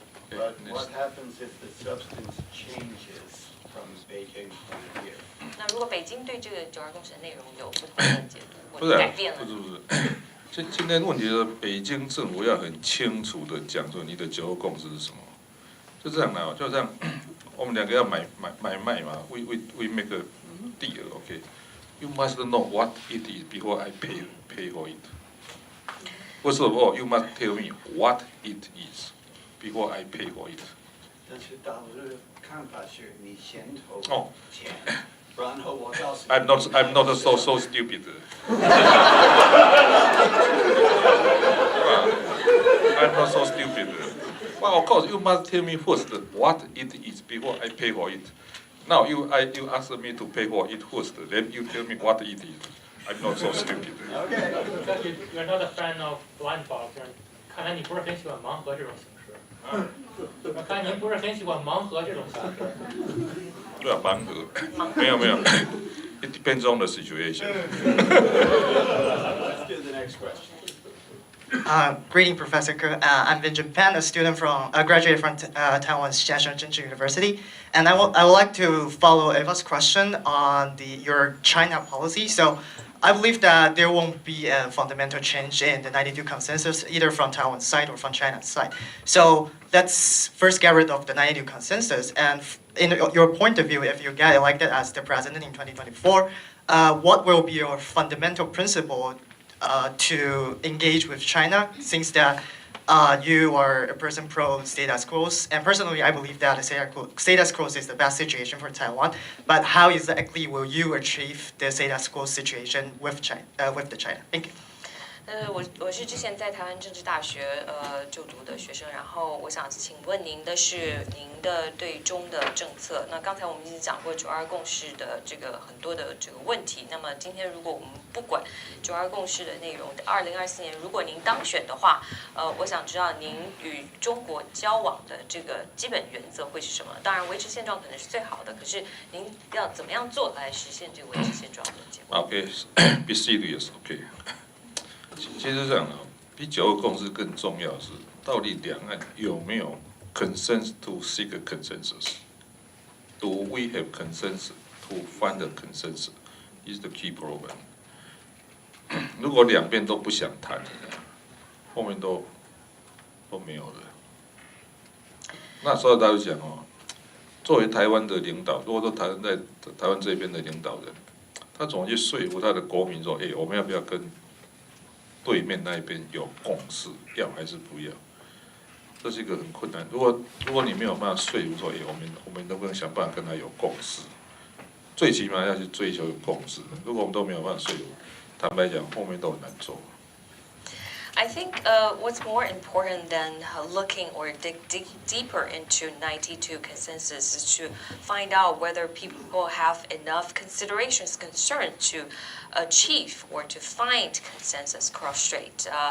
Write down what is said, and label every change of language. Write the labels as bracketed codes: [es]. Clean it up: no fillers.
[en] But what happens if the substance changes from Beijing's point of view? [zh] 那如果北京对这个9·2共识的内容有不同的解读不是啊或者改变了，不是。今天问题是北京政府要很清楚的讲说你的9·2共识是什么，就这样的，就这样，我们两个要买卖嘛 ， [en] we make a deal, okay? You must know what it is before I pay for it. First of all, you must tell me what it is before I pay for it. 但是大陆的看法是你先投钱，然后我告诉你。 I'm not so stupid. I'm not so stupid. Well, of course, you must tell me first what it is before I pay for it. Now you ask me to pay for it first, then you tell me what it is. I'm not so stupid. You're not a fan of blind box， [zh] 看来你不是很喜欢盲盒这种形式。看来您不是很喜欢盲盒这种形式。对啊，盲盒，没有。 [en] It depends on the situation. Let's do the next question. Greeting, Professor Ke. I'm Vincent Pan, a student graduated from Taiwan's Jiaxing University, and I would like to follow Eva's question on your China policy. So, I believe that there won't be a fundamental change in the 92 consensus, either from Taiwan's side or from China's side. So, let's first get rid of the 92 consensus. And in your point of view, if you get elected as the president in 2024, what will be your fundamental principle to engage with China, since that you are a person pro status quo, and personally I believe that status quo is the best situation for Taiwan. But how exactly will you achieve the status quo situation with China? Thank you. [zh] 我是之前在台湾政治大学就读的学生，然后我想请问您的是您的对中的政策。那刚才我们已经讲过9·2共识的这个很多的这个问题。那么今天如果我们不管9·2共识的内容，2024年如果您当选的话，我想知道您与中国交往的这个基本原则会是什么？当然维持现状可能是最好的，可是您要怎么样做来实现这个维持现状的结果 [en] Okay, be serious. Okay. [zh] 其实这样啊，比9·2共识更重要的是，到底两岸有没有 [en] consensus to seek a consensus? Do we have consensus to find a consensus? Is the key problem. [zh] 如果两边都不想谈，后面都没有了。那所以大家讲哦，作为台湾的领导，如果说台湾这边的领导人，他怎么去说服他的国民说，我们要不要跟对面那一边有共识，要还是不要？这是一个很困难。如果你没有办法说服说，我们能不能想办法跟他有共识？最起码要去追求有共识。如果我们都没有办法说服，坦白讲，后面都很难做。 [en] I think what's more important than looking or dig deeper into 92 consensus is to find out whether people have enough considerations, concern to achieve or to find consensus cross-strait.